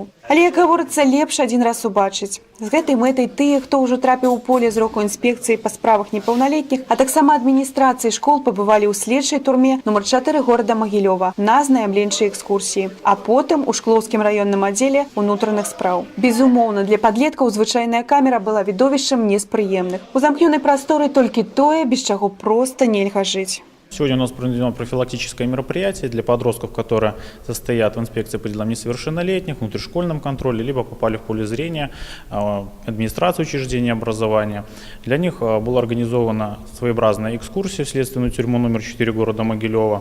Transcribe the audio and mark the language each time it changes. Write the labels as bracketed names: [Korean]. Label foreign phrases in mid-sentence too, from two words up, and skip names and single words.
[Belarusian] Але, як гаворыцца, лепш адзін раз убачыць. З гэтай мэтай тыя, хто ўжо трапіў у поле зроку інспекцыі па справах непаўналетніх, а таксама адміністрацыі школ пабывалі ў следчай турме нумар 4 горада Магілёва на знайамленчай экскурсіі, а потым у Шклоўскім раённым аддзеле ўнутраных спраў. Безумоўна, для падлеткаў звычайная камера была відовішчам не з прыемных. У замкнёнай прасторы толькі тое, без чаго проста нельга жыць. [Russian] Сегодня у нас проведено профилактическое мероприятие для подростков, которые состоят в инспекции по делам несовершеннолетних, внутришкольном контроле, либо попали в поле зрения администрации учреждения образования. Для них была организована своеобразная экскурсия в следственную тюрьму номер 4 города Могилева.